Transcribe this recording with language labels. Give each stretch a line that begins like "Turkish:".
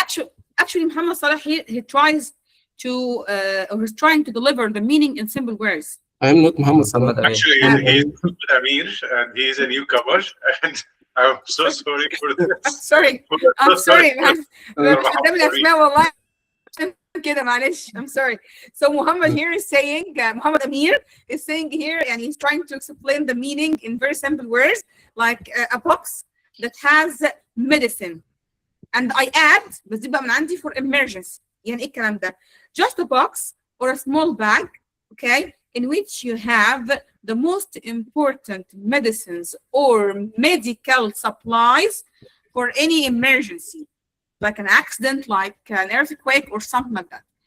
English: يعني actually Muhammad Salah he tries to or he's trying to deliver the meaning in simple words. I am not Muhammad Salah. Muhammad Amin. Actually, he's Amir, and he's a newcomer, and I'm so sorry for I'm this. sorry. I'm sorry. man.
Arabic: أنا مش قدامي الأسماء والله عشان كده معلش.
English: I'm sorry. So Muhammad here is saying Muhammad Amir is saying here and he's trying to explain the meaning in very simple words like a box that has medicine and I add
Arabic: بس دي بقى من عندي
English: for emergency.
Arabic: يعني ايه الكلام ده؟
English: Just a box or a small bag, okay, in which you have the most important medicines or medical supplies for any emergency, like an accident, like an earthquake or something like that.